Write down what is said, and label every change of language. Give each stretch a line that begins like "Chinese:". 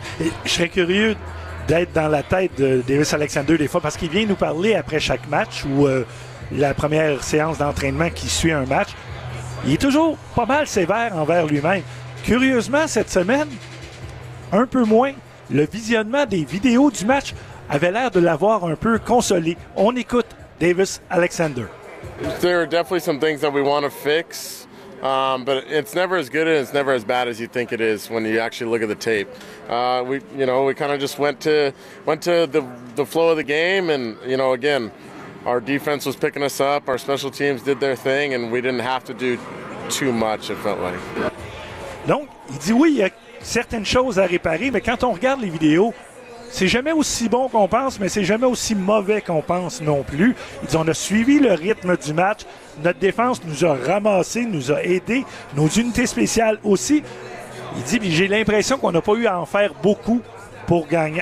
French: Et je serais curieux d'être dans la tête de Davis Alexander des fois, parce qu'il vient nous parler après chaque match ou la première séance d'entraînement qui suit un match. Il est toujours pas mal sévère envers lui-même. Curieusement, cette semaine, un peu moins, le visionnement des vidéos du match avait l'air de l'avoir un peu consolé. On écoute Davis Alexander.
English: There are definitely some things that we want to fix, but it's never as good and it's never as bad as you think it is when you actually look at the tape. We kind of just went to the flow of the game, and you know, again, our defense was picking us up, our special teams did their thing, and we didn't have to do too much, it felt like.
French: Donc, il dit oui, il y a certaines choses à réparer, mais quand on regarde les vidéos, c'est jamais aussi bon qu'on pense, mais c'est jamais aussi mauvais qu'on pense non plus. Ils ont suivi le rythme du match. Notre défense nous a ramassé, nous a aidé. Nos unités spéciales aussi. Il dit, j'ai l'impression qu'on n'a pas eu à en faire beaucoup pour gagner.